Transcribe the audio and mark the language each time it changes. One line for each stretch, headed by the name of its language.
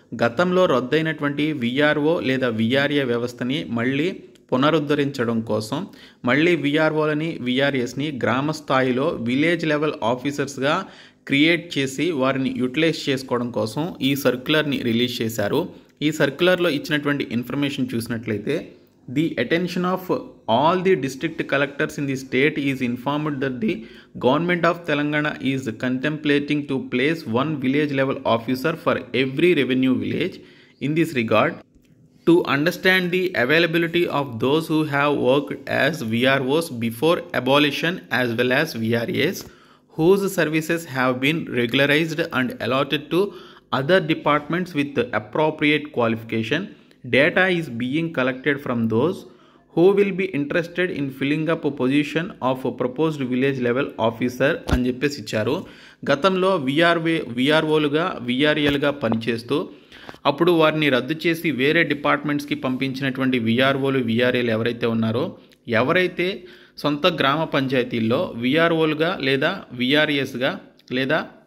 Telugu: గతంలో రద్దయినటువంటి విఆర్ఓ లేదా విఆర్ఏ వ్యవస్థని మళ్ళీ పునరుద్ధరించడం కోసం మళ్ళీ విఆర్ఓలని, విఆర్ఏస్ని గ్రామ స్థాయిలో విలేజ్ లెవెల్ ఆఫీసర్స్గా క్రియేట్ చేసి వారిని యూటిలైజ్ చేసుకోవడం కోసం ఈ సర్క్యులర్ని రిలీజ్ చేశారు. ఈ సర్క్యులర్లో ఇచ్చినటువంటి ఇన్ఫర్మేషన్ చూసినట్లయితే
English: the attention of all the district collectors in the state is informed that the government of Telangana is contemplating to place one village level officer for every revenue village. In this regard, to understand the availability of those who have worked as VROs before abolition as well as VRAs whose services have been regularized and allotted to other departments with appropriate qualification, data is being collected from those who will be interested in filling up a position of a proposed village level officer
Telugu: అని చెప్పేసి ఇచ్చారు. గతంలో విఆర్ఓలుగా, విఆర్ఏలుగా పనిచేస్తూ అప్పుడు వారిని రద్దు చేసి వేరే డిపార్ట్మెంట్స్కి పంపించినటువంటి విఆర్ఓలు, విఆర్ఏలు ఎవరైతే ఉన్నారో, ఎవరైతే సొంత గ్రామ పంచాయతీల్లో విఆర్ఓలుగా లేదా విఆర్ఏస్గా లేదా